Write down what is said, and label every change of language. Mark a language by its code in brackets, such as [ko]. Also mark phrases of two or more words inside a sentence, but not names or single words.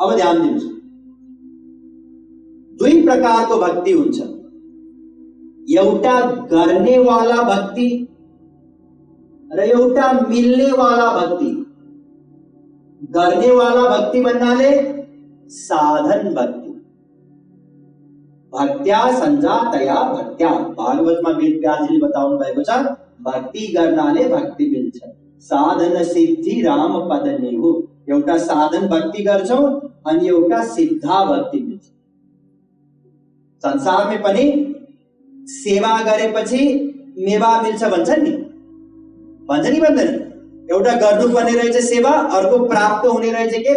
[ne] अब ध्यान दिनुस्, 2 प्रकारको भक्ति हुन्छ। एउटा गर्नेवाला भक्ति र एउटा मिल्नेवाला भक्ति। गर्नेवाला भक्ति भन्नाले साधन भक्ति। [sa] भक्त्या सञ्जातया भक्त्या, [ne] भागवतमा वेदव्यासजीले बताउनु भएको छ, भक्ति गर्नाले भक्ति मिल्छ। [awa] साधन सिद्धि राम पद नेहु। [ne] एउटा साधन भक्ति गर्छौं अनि एउटा सिद्धा भक्ति मिल्छ। संसारमै पनि सेवा गरेपछि मेवा मिल्छ भन्छन् नि, भन्छ नि भन्दैन? एउटा गर्नुपर्ने रहेछ सेवा, अर्को प्राप्त हुने रहेछ के?